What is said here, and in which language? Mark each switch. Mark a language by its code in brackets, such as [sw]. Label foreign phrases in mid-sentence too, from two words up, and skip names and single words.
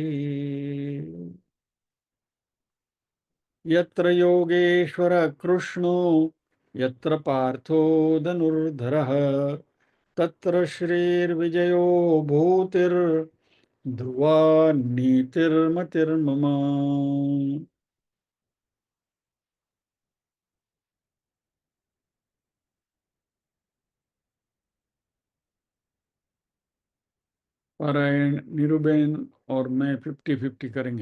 [sa] यत्र योगेश्वर कृष्णो यत्र पार्थो धनुर्धरः तत्र श्रीर्विजयो भूतिर्ध्रुवा नीतिर्मतिर्मम। [hi] પારાયણ નીરુબેન और मैं 50-50 करेंगे।